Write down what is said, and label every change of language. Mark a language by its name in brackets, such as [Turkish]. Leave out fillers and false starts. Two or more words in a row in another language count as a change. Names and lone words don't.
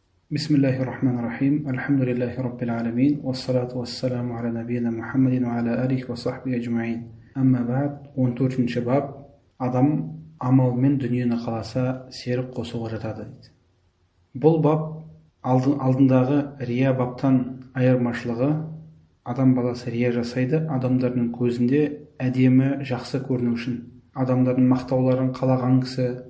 [Arabic] بسم الله الرحمن الرحيم الحمد لله رب العالمين والصلاة والسلام على نبينا محمد وعلى آله وصحبه أجمعين أما بعد [Kazakh] 14 бап адам амалмен дүниені қаласа серік қосуға жатады дейді. Бұл бап алдындағы рия баптан айырмашылығы, адам баласы рия жасайды адамдардың көзінде әдемі жақсы көріну үшін, адамдардың мақтауларын қалаған кісі.